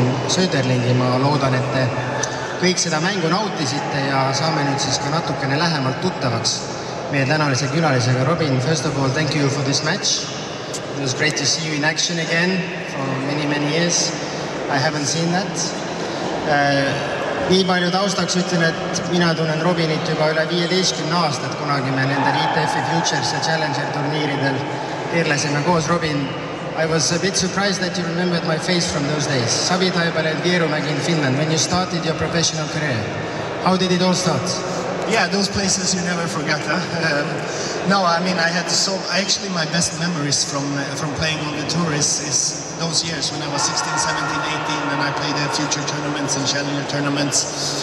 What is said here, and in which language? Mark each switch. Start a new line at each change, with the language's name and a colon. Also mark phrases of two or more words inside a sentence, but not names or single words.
Estonian: SÖDERLINgi. Ma loodan, et te kõik seda mängu nautisite ja saame nüüd siis ka natukene lähemalt tuttavaks meie tänalise külalisega.
English: Robin, first of all, thank you for this match. It was great to see you in action again for many years. I haven't seen that.
Estonian: Nii palju taustaks ütlen, et mina tunnen Robinit juba üle 15 aastat, kunagi me nendel ITF-i Futures ja Challenger turniiridel keerlesime koos.
English: Robin, I was a bit surprised that you remembered my face from those days. Savitaipale and Vierumägi in Finland, when you started your professional career. How did it all start? Yeah, those places you never forget. Huh? No, I mean, actually my best memories from playing on the tour is those years when I was 16, 17, 18, and I played future tournaments and challenger tournaments.